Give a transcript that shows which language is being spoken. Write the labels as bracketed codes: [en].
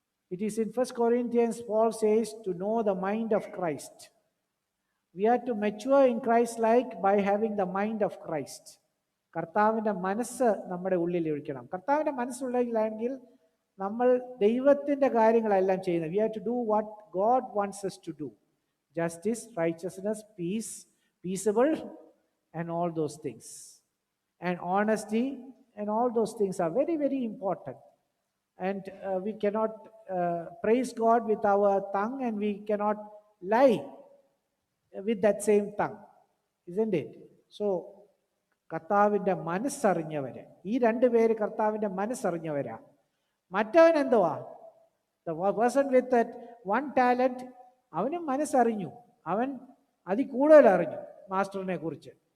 [en] It is in 1 Corinthians, Paul says, to know the mind of Christ. We are to mature in Christ like by having the mind of Christ. [ml] കർത്താവിൻ്റെ മനസ്സ് നമ്മുടെ ഉള്ളിൽ ഒഴിക്കണം. കർത്താവിൻ്റെ മനസ്സുള്ളിലാണെങ്കിൽ നമ്മൾ ദൈവത്തിൻ്റെ കാര്യങ്ങളെല്ലാം ചെയ്യുന്നത്. [en] We have to do what God wants us to do. Justice, righteousness, peace, peaceable, and all those things. And honesty, and all those things are very, very important. And we cannot praise God with our tongue, and we cannot lie with that same tongue. Isn't it? [ml] So, കർത്താവിൻ്റെ മനസ്സറിഞ്ഞവര്, ഈ 2 പേര് കർത്താവിൻ്റെ മനസ്സറിഞ്ഞവരാ. മറ്റവൻ എന്തുവാ? [en] The person with that one talent, [ml] അവനും മനസ്സറിഞ്ഞു, അവൻ അതിൽ കൂടുതൽ അറിഞ്ഞു മാസ്റ്ററിനെ കുറിച്ച്.